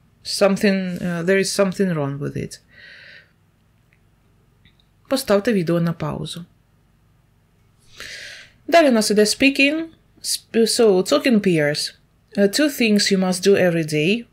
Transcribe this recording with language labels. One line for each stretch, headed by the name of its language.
English: There is something wrong with it.
Ukrainian: Поставте відео на паузу. Далі у нас іде speaking.
English: So, talk in pairs. Two things you must do every day.